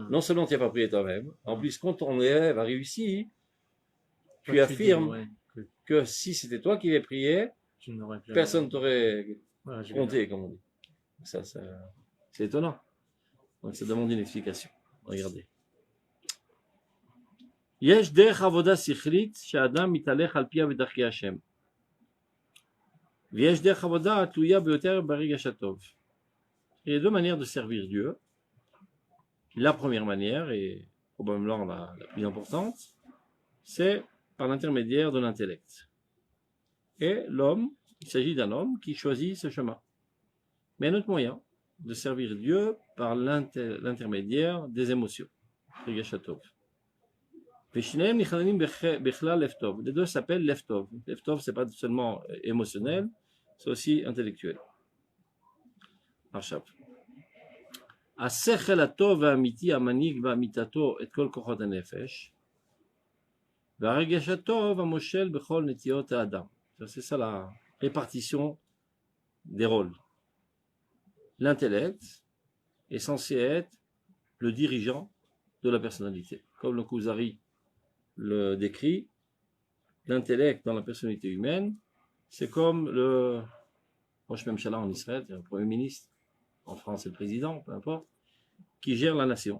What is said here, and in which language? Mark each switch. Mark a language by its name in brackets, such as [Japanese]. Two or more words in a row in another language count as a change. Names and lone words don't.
[French] Non seulement tu n'as pas prié toi-même, en plus quand ton élève a réussi, tu toi, affirmes dis, ouais, que si c'était toi qui l'avais prié, tu n'aurais jamais... personne ne t'aurait Ouais, je compté, comme on dit. Ça, c'est étonnant. Donc ça demande une explication. Regardez. [Hebrew] יש דרך עבודה שכלית שהאדם מתהלך על פיה בדרכי השם. ויש דרך עבודה תלויה ביותר ברגש הטוב. [French] Il y a deux manières de servir Dieu. La première manière, et probablement la plus importante, c'est par l'intermédiaire de l'intellect. Et l'homme, il s'agit d'un homme qui choisit ce chemin. Mais un autre moyen de servir Dieu par l'intermédiaire des émotions. [Hebrew] רגש הטוב. [French] Les deux s'appellent Leftov. Leftov, c'est pas seulement émotionnel, c'est aussi intellectuel. [Hebrew] עכשיו, השכל הטוב והאמיתי המנהיג באמיתתו את כל כוחות הנפש, והרגש הטוב המושל בכל נטיות האדם. [French] C'est ça la répartition des rôles. L'intellect est censé être le dirigeant de la personnalité. Comme le Kuzari le décrit, l'intellect dans la personnalité humaine, c'est comme le [Hebrew] ראש ממשלה [French] en Israël, le Premier ministre, en France c'est le président, peu importe, qui gère la nation.